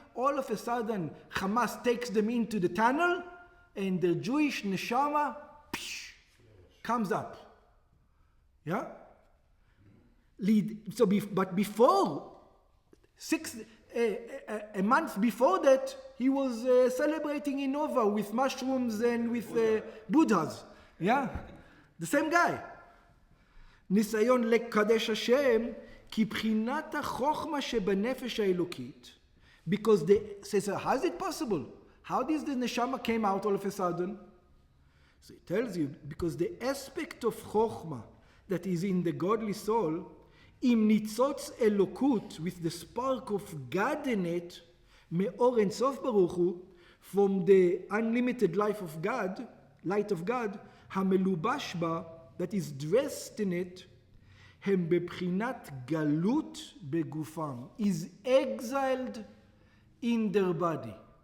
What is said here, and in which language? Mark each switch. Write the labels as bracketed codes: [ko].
[en] All of a sudden, Hamas takes them into the tunnel, and the Jewish neshama comes up. Yeah? But before, a month before that, he was celebrating in Nova with mushrooms and with Buddhas. Yeah? The same guy. [he] ניסיון לקדש השם, כי בחינת החוכמה שבנפש האלוקית, [en] because they says, how is it possible? How does the neshama came out all of a sudden? So it tells you, because the aspect of chokhmah that is in the godly soul, [he] im nitzotz elokut, [en] with the spark of God in it, [he] מאור אין סוף ברוך הוא, [en] from the unlimited life of God, light of God, [he] המלובש בה, [en] that is dressed in it, [he] הם בבחינת גלות בגופם, [en] is exiled in their body.